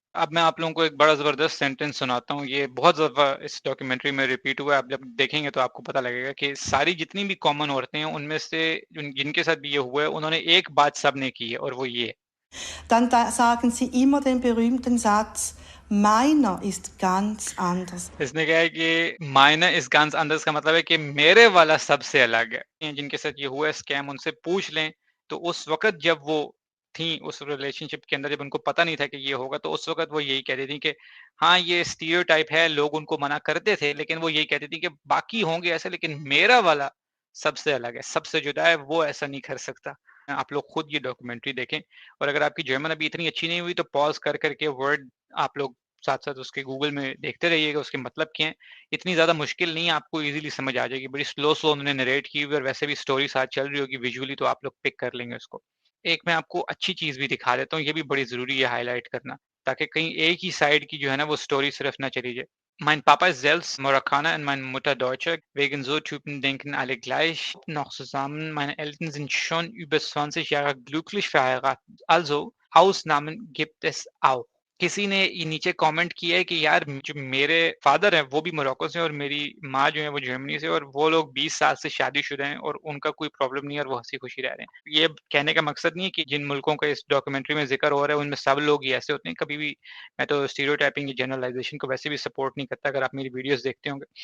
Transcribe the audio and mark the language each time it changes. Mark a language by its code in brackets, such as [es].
[hi] अब मैं आप लोगों को एक बड़ा जबरदस्त सेंटेंस सुनाता हूँ, ये बहुत दफा इस डॉक्यूमेंट्री में रिपीट हुआ है, आप जब देखेंगे तो आपको पता लगेगा कि सारी जितनी भी कॉमन औरतें हैं उनमें से जिनके साथ भी ये हुआ है उन्होंने एक बात सबने की है और वो ये है। [de] Dann sagen sie immer den berühmten Satz, meiner ist ganz anders. [hi] इसने कहा है कि [de] माइनर इज गान्स अंदर्स [hi] का मतलब है कि मेरे वाला सबसे अलग है। जिनके साथ ये हुआ है स्कैम उनसे पूछ लें, तो उस वक़्त जब वो थी उस रिलेशनशिप के अंदर, जब उनको पता नहीं था कि ये होगा, तो उस वक़्त वो यही कहती थी कि हाँ, ये स्टीरियोटाइप है, लोग उनको मना करते थे, लेकिन वो यही कहती थी कि बाकी होंगे ऐसे लेकिन मेरा वाला सबसे अलग है, सबसे जुदा है, वो ऐसा नहीं कर सकता। आप लोग खुद ये डॉक्यूमेंट्री देखें और अगर आपकी जर्मन अभी इतनी अच्छी नहीं हुई तो पॉज़ कर के वर्ड आप लोग साथ-साथ उसके गूगल में देखते रहिएगा उसके मतलब क्या हैं। इतनी ज़्यादा मुश्किल नहीं है, आपको ईज़िली समझ आ जाएगी। बड़ी स्लो उन्होंने नरेट की हुई है और वैसे भी स्टोरी साथ चल रही होगी विजुअली, तो आप लोग पिक कर लेंगे उसको। एक मैं आपको अच्छी चीज़ भी दिखा देता हूँ, ये भी बड़ी ज़रूरी है हाइलाइट करना, ताकि कहीं एक ही साइड की जो है ना वो स्टोरी सिर्फ ना चली जाए। [de] Mein Papa ist selbst Marokkaner und meine Mutter Deutsche. Wegen so Typen denken alle gleich noch zusammen. Meine Eltern sind schon über 20 Jahre glücklich verheiratet. Also, Ausnahmen gibt es auch. [hi] किसी ने ये नीचे comment किया है कि यार जो मेरे फादर हैं वो भी मोरक्को से और मेरी माँ जो है वो जर्मनी से, और वो लोग 20 साल से शादीशुदा हैं और उनका कोई प्रॉब्लम नहीं है और वो हँसी-खुशी रह रहे हैं। ये कहने का मकसद नहीं है कि जिन मुल्कों का इस डॉक्यूमेंट्री में ज़िक्र हो रहा है उनमें सब लोग ही ऐसे होते हैं, कभी भी मैं तो स्टीरियोटाइपिंग या जनरलाइज़ेशन को वैसे भी सपोर्ट नहीं करता, अगर आप मेरी वीडियोज़ देखते होंगे।